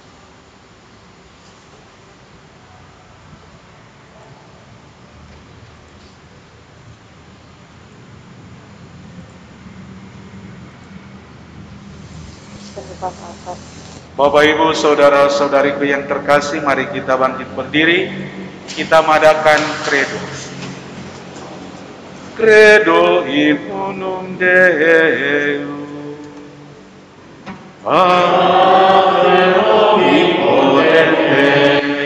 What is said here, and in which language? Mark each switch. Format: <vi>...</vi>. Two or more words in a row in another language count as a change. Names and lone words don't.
<id>Bapak Ibu Saudara-saudariku yang terkasih, mari kita bangkit berdiri, kita madakan credo.</id> <la>Credo in unum Deum, Pater omnipotens,</la>